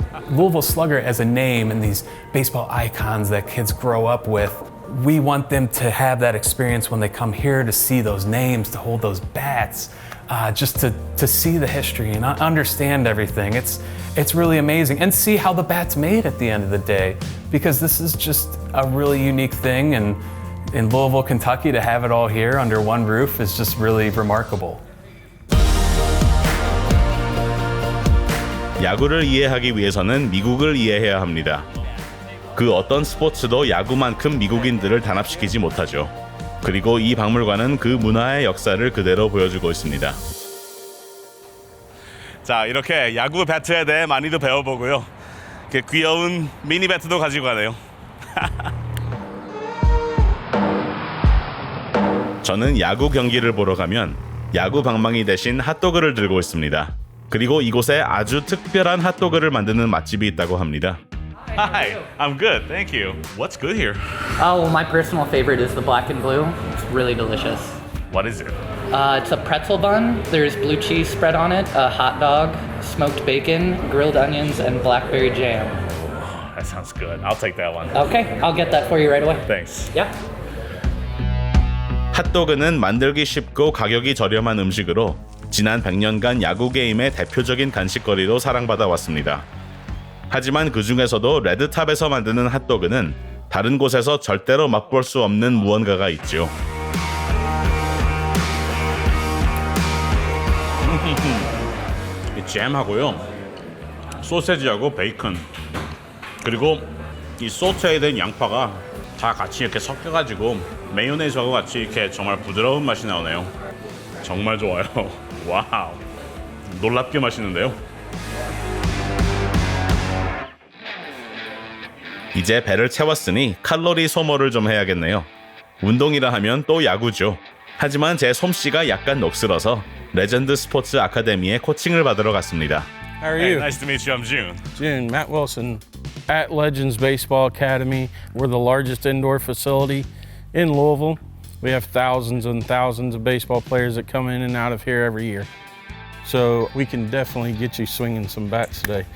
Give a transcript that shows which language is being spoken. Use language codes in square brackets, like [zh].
[en] Louisville Slugger as a name and these baseball icons that kids grow up with, we want them to have that experience when they come here to see those names, to hold those bats, just to see the history and understand everything. It's really amazing. And see how the bat's made at the end of the day, because this is just a really unique thing. And in Louisville, Kentucky, to have it all here under one roof is just really remarkable. [ko] 야구를 이해하기 위해서는 미국을 이해해야 합니다. 그 어떤 스포츠도 야구만큼 미국인들을 단합시키지 못하죠. 그리고 이 박물관은 그 문화의 역사를 그대로 보여주고 있습니다. 자, 이렇게 야구 배트에 대해 많이도 배워보고요. 이렇게 귀여운 미니 배트도 가지고 가네요. 저는 야구 경기를 보러 가면 야구 방망이 대신 핫도그를 들고 있습니다. 그리고 이곳에 아주 특별한 핫도그를 만드는 맛집이 있다고 합니다. [en] Hi, I'm good, thank you. What's good here? Oh, well, my personal favorite is the black and blue. It's really delicious. What is it? It's a pretzel bun. There's blue cheese spread on it, a hot dog, smoked bacon, grilled onions, and blackberry jam. That sounds good. I'll take that one. Okay, I'll get that for you right away. Thanks. Yeah. [ko] 핫도그는 만들기 쉽고 가격이 저렴한 음식으로 지난 100년간 야구 게임의 대표적인 간식거리로 사랑받아 왔습니다. 하지만 그 중에서도 레드탑에서 만드는 핫도그는 다른 곳에서 절대로 맛볼 수 없는 무언가가 있죠. 이 잼하고요, 소세지하고 베이컨, 그리고 이 소테이된 양파가 다 같이 이렇게 섞여가지고 메요네즈하고 같이 이렇게 정말 부드러운 맛이 나오네요. 정말 좋아요. 와우, 놀랍게 맛있는데요. 이제 배를 채웠으니 칼로리 소모를 좀 해야겠네요. 운동이라 하면 또 야구죠. 하지만 제 솜씨가 약간 녹슬어서 레전드 스포츠 아카데미에 코칭을 받으러 갔습니다. [en] How are you? Nice to meet you. I'm June. June, Matt Wilson at Legends Baseball Academy. We're the largest indoor facility in Louisville. We have thousands and thousands of baseball players that come in and out of here every year. So we can definitely get you swinging some bats today.